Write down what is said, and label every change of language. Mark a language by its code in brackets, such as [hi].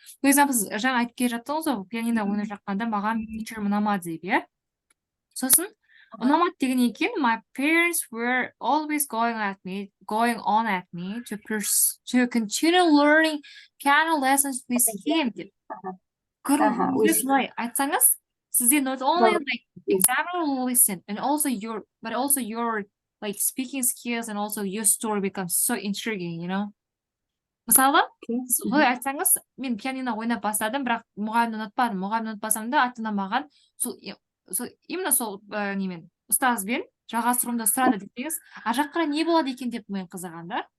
[kk] For example, жаңа айтып келе жаттыңыз ғой, пианино ойнап жатқанда маған teacher ұнамады деп, иә? Сосын ұнамады дегеннен кейін [en] my parents were always going on at me to continue learning piano lessons with him [kk] деп. Солай айтсаңыз, сізде [en] not only like examiner will listen and also your like speaking skills and also your story becomes so intriguing, you know. [kk] Мысалы, солай айтсаңыз, мен пианино ойнап бастадым, бірақ мұғалімді ұнатпадым. Мұғалімді ұнатпасам да, ата-ана маған именно сол немен ұстазбен жалғастыруымды сұрады десеңіз, ар жақ қарай не болады екен деп мен қызығам да.